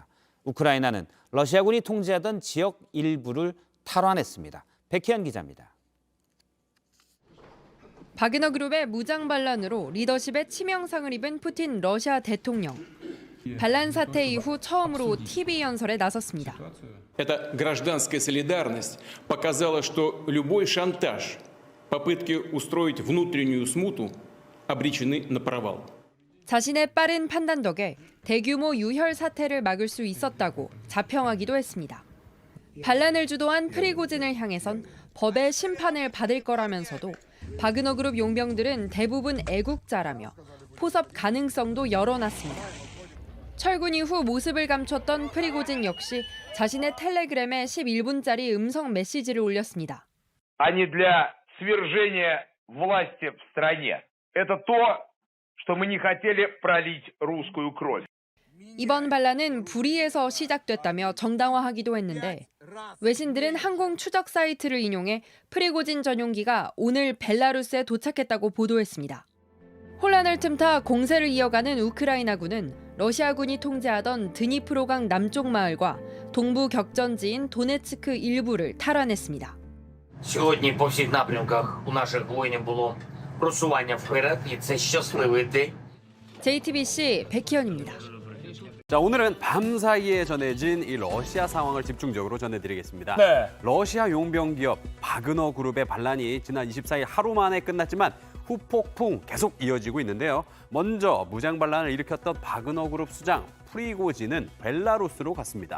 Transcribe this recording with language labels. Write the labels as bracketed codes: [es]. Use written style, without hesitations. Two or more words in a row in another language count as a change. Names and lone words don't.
[ko] 우크라이나는 러시아군이 통제하던 지역 일부를 탈환했습니다. 백희연 기자입니다. 바그너 그룹의 무장 반란으로 리더십에 치명상을 입은 푸틴 러시아 대통령. 반란 사태 이후 처음으로 TV 연설에 나섰습니다. [ru] Эта гражданская солидарность показала, что любой шантаж, попытки устроить внутреннюю смуту обречены на провал. [ko] 자신의 빠른 판단 덕에 대규모 유혈 사태를 막을 수 있었다고 자평하기도 했습니다. 반란을 주도한 프리고진을 향해선 법의 심판을 받을 거라면서도 바그너 그룹 용병들은 대부분 애국자라며 포섭 가능성도 열어놨습니다. 철군 이후 모습을 감췄던 프리고진 역시 자신의 텔레그램에 11분짜리 음성 메시지를 올렸습니다. [ru] а не для свержения власти в стране. Это то, что мы не хотели пролить русскую кровь. [ko] 이번 반란은 불의에서 시작됐다며 정당화하기도 했는데 외신들은 항공 추적 사이트를 인용해 프리고진 전용기가 오늘 벨라루스에 도착했다고 보도했습니다. 혼란을 틈타 공세를 이어가는 우크라이나군은 러시아군이 통제하던 드니프로강 남쪽 마을과 동부 격전지인 도네츠크 일부를 탈환했습니다. [uk] Сьогодні по всіх напрямках у наших воїнів було просування вперед, і це щасливий день. [ko] JTBC 백희연입니다. 자, 오늘은 밤사이에 전해진 이 러시아 상황을 집중적으로 전해드리겠습니다. 네. 러시아 용병 기업 바그너 그룹의 반란이 지난 24일 하루 만에 끝났지만 후폭풍 계속 이어지고 있는데요. 먼저 무장 반란을 일으켰던 바그너 그룹 수장 프리고진은 벨라루스로 갔습니다.